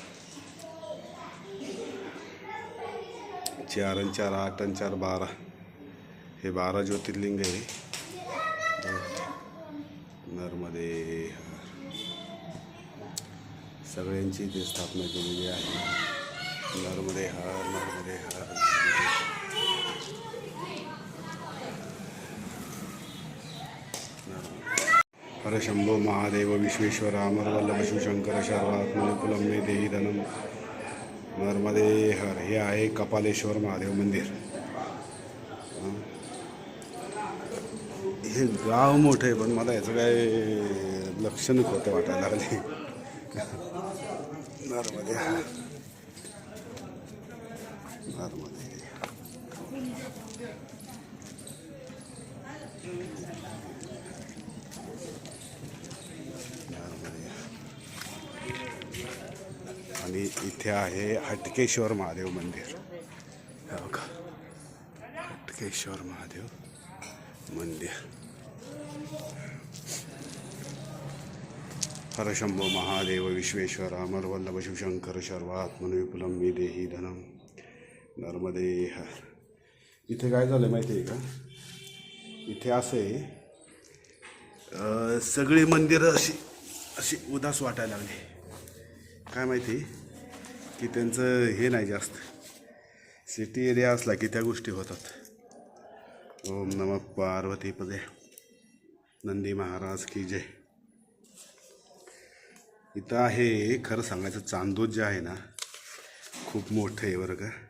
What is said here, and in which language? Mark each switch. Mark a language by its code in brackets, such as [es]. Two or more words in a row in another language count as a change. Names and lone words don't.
[mr] 4 आणि 4 8 आणि 4 12. हे 12 ज्योतिर्लिंग आहे. नर्मदे हा. सगळ्यांची इथे स्थापना केलेली आहे. नर्मदे हार. नर्मदे हार. [sa] हर शंभो महादेव विश्वेश्वर अमरवल्लभ शिवशंकर सर्वात्मन विपुलं मे देहि धनम्. [mr] नर्मदे हर. हे आहे कपालेश्वर महादेव मंदिर. हे गाव मोठं आहे पण मला याचं काय लक्ष नको वाटायला लागले. नर्मदे हार. नर्मदे. आणि इथे आहे हटकेश्वर महादेव मंदिर. हे बघा हटकेश्वर महादेव मंदिर. [sa] हर शंभो महादेव विश्वेश्वर अमरवल्लभ शिवशंकर सर्वात्मन विपुलं मे देहि धनम्. [mr] नर्मदे हर. इथे काय झालं माहिती आहे का, इथे असं आहे सगळी मंदिरं अशी उदास वाटायला लागली. काय माहिती की त्यांचं हे नाही जास्त. [en] city area [mr] असला की त्या गोष्टी होतात. [sa] ओम नमः पार्वतीपदे. [hi] नंदी महाराज की जय. [mr] इथं आहे खरं सांगायचं चांदोद जे आहे ना खूप मोठं आहे बरं का.